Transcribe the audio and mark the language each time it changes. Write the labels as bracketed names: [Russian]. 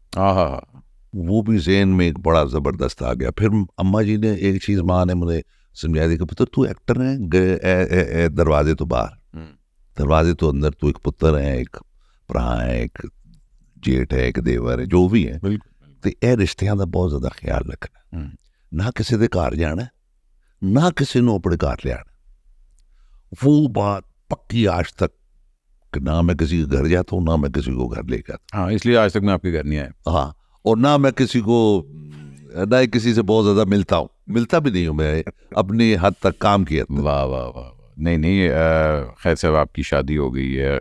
[Hindi] हाँ, वो भी ज़हन में एक बड़ा ज़बरदस्त आ गया। फिर अम्मा जी ने एक चीज़, माँ ने मुझे समझा दी कि पुत्र तू एक्टर है, दरवाजे तो बाहर, दरवाजे तो अंदर। तू एक पुत्र है, एक भरा है, एक जेठ है, एक देवर है, जो भी है। [Punjabi] तो ਇਹ ਰਿਸ਼ਤਿਆਂ ਦਾ ਬਹੁਤ ਜ਼ਿਆਦਾ ਖਿਆਲ ਰੱਖਣਾ, ਨਾ ਕਿਸੇ ਦੇ ਘਰ ਜਾਣਾ, ਨਾ ਕਿਸੇ ਨੂੰ ਆਪਣੇ ਘਰ ਲਿਆਣਾ। [Hindi] वो बात पक्की आज तक कि ना मैं किसी के घर जाता हूँ, ना मैं किसी को घर लेकर आता। हाँ, इसलिए आज तक मैं आपके घर नहीं आया। हाँ, और ना मैं किसी को, ना ही किसी से बहुत ज़्यादा मिलता हूँ, मिलता भी नहीं हूँ मैं, अपनी हद तक काम किया। वाह वाह वाह, नहीं, खैर से अब आपकी शादी हो गई है।